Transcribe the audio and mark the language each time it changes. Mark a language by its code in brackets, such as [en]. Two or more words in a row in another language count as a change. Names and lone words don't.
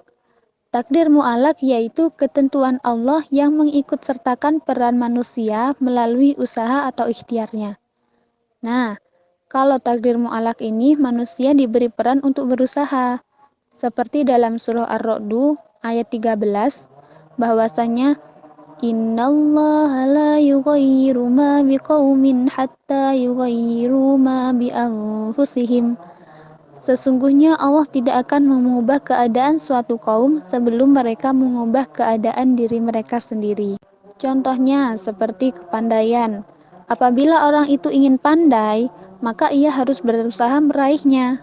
[id] Takdir mu'allak yaitu ketentuan Allah yang mengikut sertakan peran manusia melalui usaha atau ikhtiarnya. Nah, kalau takdir mu'allak ini manusia diberi peran untuk berusaha. Seperti dalam surah Ar-Ra'd ayat 13 bahwasanya [ar] إن الله لا يغير ما بقوم حتى يغيروا ما بأنفسهم. [id] Sesungguhnya Allah tidak akan mengubah keadaan suatu kaum sebelum mereka mengubah keadaan diri mereka sendiri. Contohnya seperti kepandaian. Apabila orang itu ingin pandai, maka ia harus berusaha meraihnya.